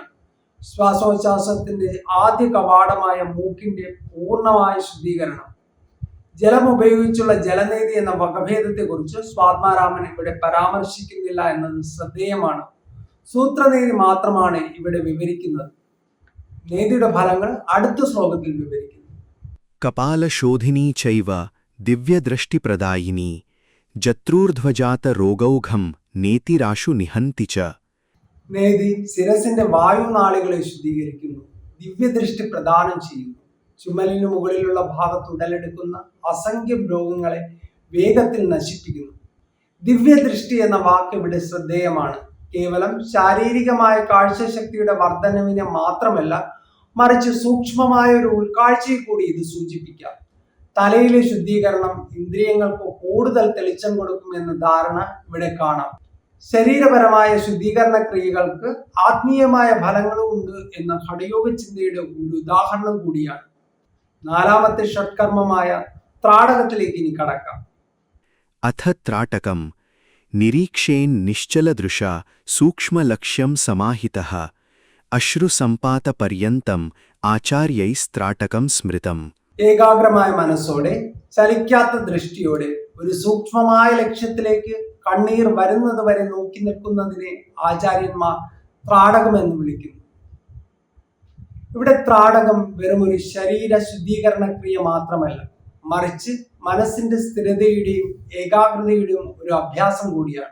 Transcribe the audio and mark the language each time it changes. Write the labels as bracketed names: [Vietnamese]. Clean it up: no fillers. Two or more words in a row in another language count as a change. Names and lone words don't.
[Malayalam] ശ്വാസോച്ഛ്വാസത്തിന്റെ ആദ്യ കവാടമായ മൂക്കിന്റെ പൂർണ്ണമായ ശുദ്ധീകരണം. ജലം ഉപയോഗിച്ചുള്ള ജലനേതി എന്ന വകഭേദത്തെക്കുറിച്ച് സ്വാത്മാരാമൻ ഇവിടെ പരാമർശിക്കുന്നില്ല എന്നത് ശ്രദ്ധേയമാണ്. സൂത്രനേതി മാത്രമാണ് ഇവിടെ വിവരിക്കുന്നത്. നേതിയുടെ ഫലങ്ങൾ അടുത്ത ശ്ലോകത്തിൽ വിവരിക്കുന്നു. [Sanskrit] कपालशोधिनी चैव दिव्यदृष्टिप्रदायिनी जत्रूर्ध्वजातरोगौघं नेतिराशु निहन्ति च. [Malayalam] നേതി ശിരസിന്റെ വായുനാളികളെ ശുദ്ധീകരിക്കുന്നു, ദിവ്യദൃഷ്ടി പ്രദാനം ചെയ്യുന്നു. ചുമലിനു മുകളിലുള്ള ഭാഗത്ത് ഉടലെടുക്കുന്ന അസംഖ്യം രോഗങ്ങളെ വേഗത്തിൽ നശിപ്പിക്കുന്നു. ദിവ്യദൃഷ്ടി എന്ന വാക്ക് ഇവിടെ ശ്രദ്ധേയമാണ്. കേവലം ശാരീരികമായ കാഴ്ചശക്തിയുടെ വർധനവിനെ മാത്രമല്ല, മറിച്ച് സൂക്ഷ്മമായ ഒരു ഉൾക്കാഴ്ചയെ കൂടി ഇത് സൂചിപ്പിക്കാം. തലയിലെ ശുദ്ധീകരണം ഇന്ദ്രിയങ്ങൾക്ക് കൂടുതൽ തെളിച്ചം കൊടുക്കുമെന്ന ധാരണ ഇവിടെ കാണാം. ശരീരപരമായ ശുദ്ധീകരണ ക്രിയകൾക്ക് ആത്മീയമായ ഫലങ്ങളും ഉണ്ട് എന്ന ഘടയോഗ ചിന്തയുടെ ഒരു ഉദാഹരണം കൂടിയാണ്. നാലാമത്തെ ഷഡ്കർമ്മമായ ത്രാടകത്തിലേക്ക് ഇനി കടക്കാം. [Sanskrit] अथ त्राटकं निरीक्षेन्निश्चलदृशा सूक्ष्मलक्ष्यं समाहितः अश्रुसम्पातपर्यन्तम् आचार्यैस्त्राटकं स्मृतम्. [Malayalam] ഏകാഗ്രമായ മനസ്സോടെ ചലിക്കാത്ത ദൃഷ്ടിയോടെ ഒരു സൂക്ഷ്മമായ ലക്ഷ്യത്തിലേക്ക് കണ്ണീർ വരുന്നത് വരെ നോക്കി നിൽക്കുന്നതിനെ ആചാര്യന്മാർ ത്രാടകം എന്ന് വിളിക്കുന്നു. ഇവിടെ ത്രാടകം വെറും ഒരു ശരീര ശുദ്ധീകരണ ക്രിയ മാത്രമല്ല, മറിച്ച് മനസ്സിന്റെ സ്ഥിരതയുടെയും ഏകാഗ്രതയുടെയും ഒരു അഭ്യാസം കൂടിയാണ്.